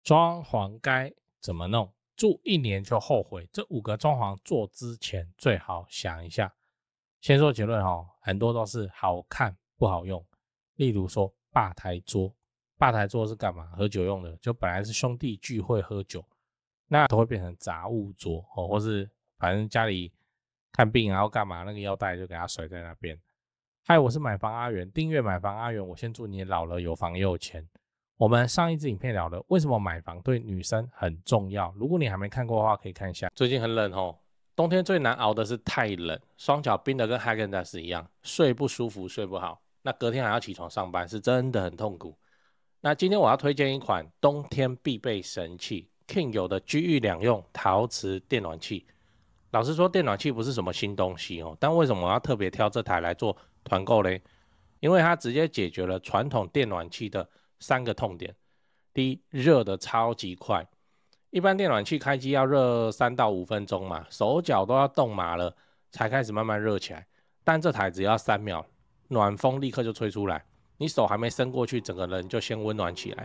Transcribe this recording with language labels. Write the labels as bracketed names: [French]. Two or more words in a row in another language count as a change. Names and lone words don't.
[Chinese] 裝潢該怎麼弄？住1年就後悔。這5個裝潢做之前最好想一下。先說結論哦，很多都是好看不好用。例如說吧台桌，吧台桌是幹嘛？喝酒用的，就本來是兄弟聚會喝酒，那都會變成雜物桌哦，或是反正家裡看病然後幹嘛，那個腰帶就給它甩在那邊。嗨，我是買房阿元，訂閱買房阿元，我先祝你老了有房也有錢。我們上一支影片聊了為什麼買房對女生很重要，如果你還沒看過的話可以看一下。最近很冷哦，冬天最难熬的是太冷，雙腳冰的跟哈根達斯一樣，睡不舒服睡不好，那隔天還要起床上班，是真的很痛苦。那今天我要推薦一款冬天必備神器 King 的居浴兩用陶瓷電暖器。老實說電暖器不是什麼新東西哦，但為什麼我要特別挑這台來做團購呢？因為它直接解決了傳統電暖器的3個痛點。第一，熱的超級快，一般電暖器開機要熱3到5分鐘嘛，手腳都要凍麻了才開始慢慢熱起來，但這台只要3秒，暖風立刻就吹出來，你手還沒伸過去，整個人就先溫暖起來。